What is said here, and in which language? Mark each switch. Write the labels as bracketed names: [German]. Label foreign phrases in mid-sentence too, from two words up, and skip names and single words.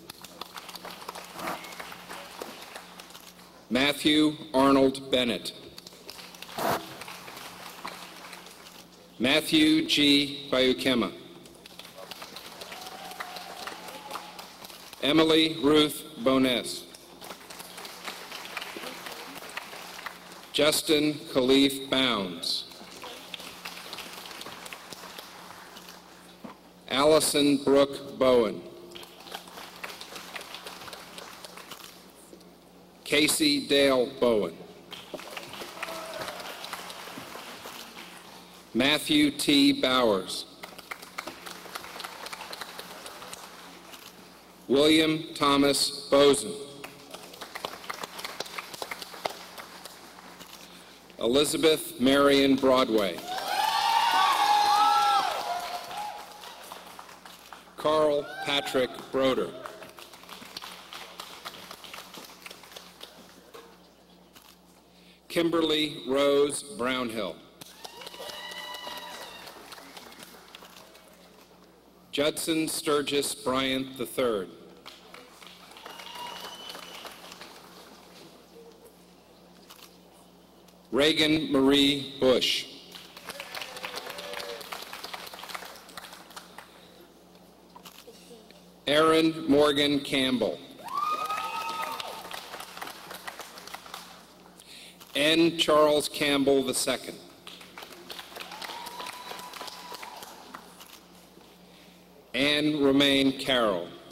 [English] Matthew Arnold Bennett. Matthew G. Bayukema. Emily Ruth Bones. Justin Khalif Bounds. Allison Brooke Bowen. Casey Dale Bowen. Matthew T. Bowers. William Thomas Bozen. Elizabeth Marion Broadway. Carl Patrick Broder. Kimberly Rose Brownhill. Judson Sturgis Bryant III. Reagan Marie Bush. Aaron Morgan Campbell. N. Charles Campbell II. Anne Romaine Carroll.